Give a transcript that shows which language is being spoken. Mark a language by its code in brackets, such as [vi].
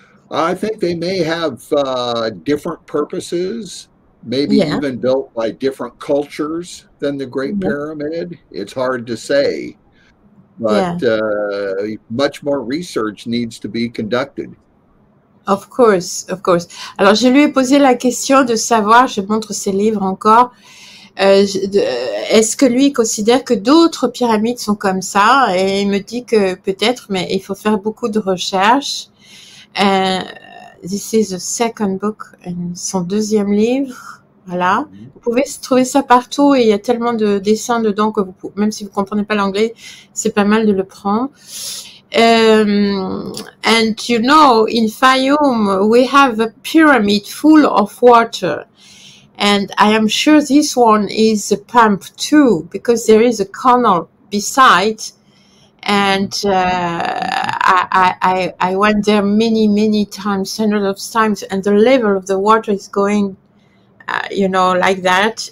[en] I think they may have different purposes, maybe even built by different cultures than the Great Pyramid. It's hard to say. but much more research needs to be conducted. Of course, of course. [fr] Alors, je lui ai posé la question de savoir, je montre ses livres encore, est-ce que lui considère que d'autres pyramides sont comme ça? Et il me dit que peut-être, mais il faut faire beaucoup de recherches. [en] This is the second book, [fr] son deuxième livre. Voilà. Vous pouvez trouver ça partout et il y a tellement de dessins dedans que vous, même si vous comprenez pas l'anglais, c'est pas mal de le prendre. [en] And you know, in Fayoum, we have a pyramid full of water. And I am sure this one is a pump too, because there is a canal beside. And I went there many times, hundreds of times, and the level of the water is going, you know, like that.